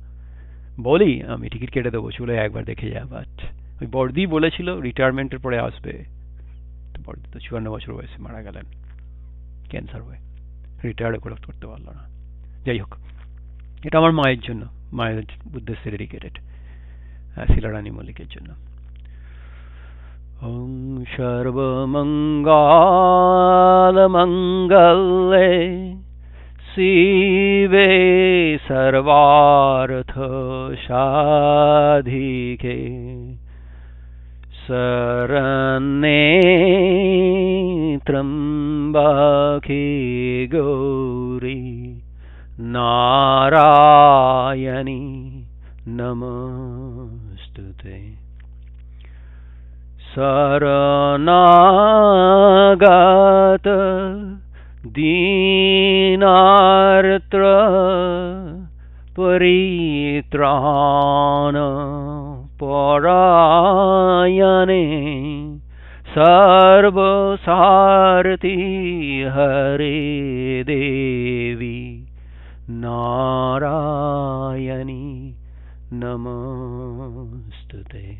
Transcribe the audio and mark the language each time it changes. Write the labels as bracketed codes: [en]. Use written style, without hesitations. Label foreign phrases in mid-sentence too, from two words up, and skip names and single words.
[bn] বলি আমি টিকিট কেটে দেবো, চলে একবার দেখে যা, বাট ওই বর্দি বলেছিল রিটায়ারমেন্টের পরে আসবে, তো বর্দি তো 54 বছর বয়সে মারা গেলেন ক্যান্সার হয়ে, রিটায়ার্ড করতে পারলো না। যাই হোক, এটা আমার মায়ের জন্য, মায়ের উদ্দেশ্যে ডেডিকেটেড, শিলারানী মল্লিকের জন্য। [sa] ওম সর্বমঙ্গল মঙ্গলে শিবে সর্বার্থ সাধিকে শরণ্যে ত্র্যম্বকে গৌরী নারায়ণী নমস্তুতে। শরণাগত দীনার্ত পরিত্রাণ পরায়ণে সর্বসারথি হরে দেবী নারায়ণী নমস্তুতে।